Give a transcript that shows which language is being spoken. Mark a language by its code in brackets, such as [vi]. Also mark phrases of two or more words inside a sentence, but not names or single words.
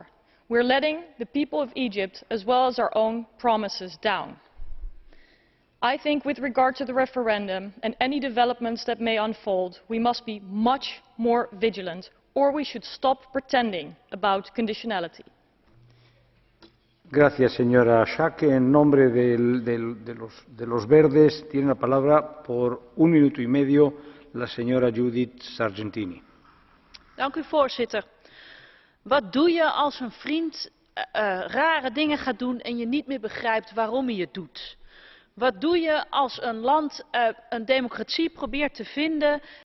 [en] We're letting the people of Egypt, as well as our own promises, down. I think with regard to the referendum and any developments that may unfold, we must be much more vigilant, or we should stop pretending about conditionality. [es] Gracias, señora Schaake. En nombre de los Verdes tiene la palabra por 1 minuto y medio la señora Judith Sargentini. [nl] Dank u, voorzitter. Wat doe je als een vriend rare dingen gaat doen en je niet meer begrijpt waarom hij het doet? Wat doe je als een land een democratie probeert te vinden